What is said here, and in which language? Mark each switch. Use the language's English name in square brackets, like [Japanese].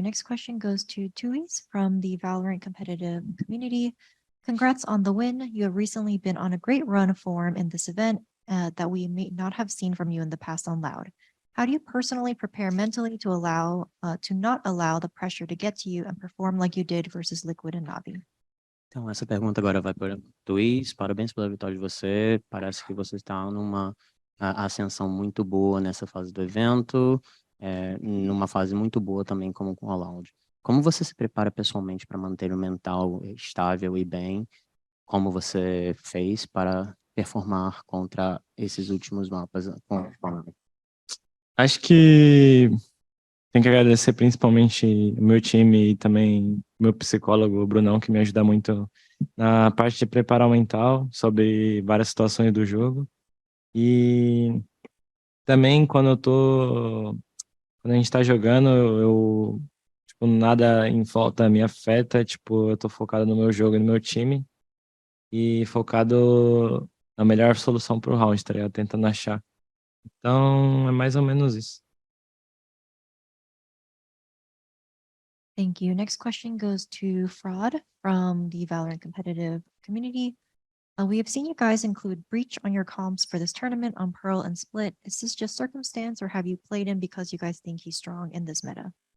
[English] Next question goes to Tuis from the Valorant competitive community. Congrats on the win. You have recently been on a great run of form in this event that we may not have seen from you in the past on Loud. How do you personally prepare mentally to not allow the pressure to get to you and perform like you did versus Liquid and Navi? [Portuguese] Então, essa pergunta agora vai para o Luiz. Parabéns pela vitória de você. Parece que você está numa ascensão muito boa nessa fase do evento, numa fase muito boa também como com a Loud. Como você se prepara pessoalmente para manter o mental estável e bem? Como você fez para performar contra esses últimos mapas com o Contato? Acho que tem que agradecer principalmente o meu time e também meu psicólogo, o Brunão, que me ajuda muito na parte de preparar o mental sobre várias situações do jogo. E também quando a gente tá jogando, eu nada em volta me afeta, eu tô focado no meu jogo e no meu time e focado na melhor solução pro round, tá ligado? Tentando achar. Então, é mais ou menos isso. [English] Thank you. Next question goes to Fraud from the Valorant competitive community. We have seen you guys include Breach on your comps for this tournament on Pearl and Split. Is this just circumstance or have you played him because you guys think he's strong in this meta?